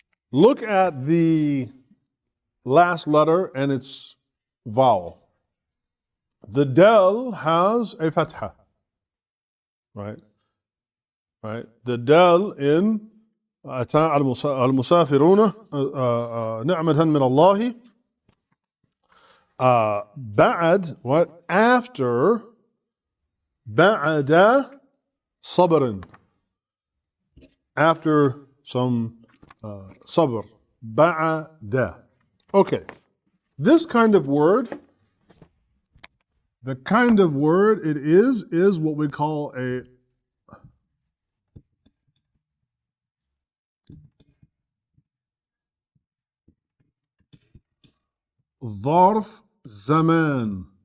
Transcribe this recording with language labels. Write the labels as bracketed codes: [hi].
[en] Look at the last letter and its vowel. The dal has a fatha, right? [ar] The dal in أتى المسافرون نعمة من الله. بعد, what? [en] After بعد صبر, after some sabr, بعد. Okay, this kind of word, the kind of word it is what we call a ظرف زمان.